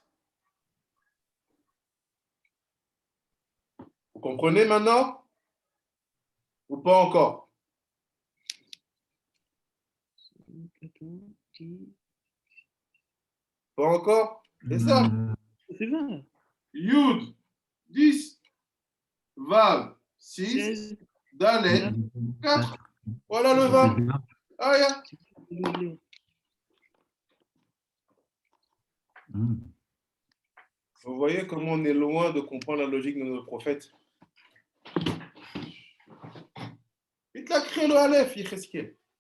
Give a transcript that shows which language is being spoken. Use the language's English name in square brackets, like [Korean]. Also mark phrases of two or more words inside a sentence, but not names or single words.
[French] Vous comprenez maintenant? Ou pas encore? Pas encore? C'est ça. C'est vrai. Yud, 10. Vav, 6. 16. Dalet, 4. Voilà le 20. [English] Ah, yeah. [French] Vous voyez comment on est loin de comprendre la logique de nos prophètes. Il t'a créé le Aleph, Yecheskel.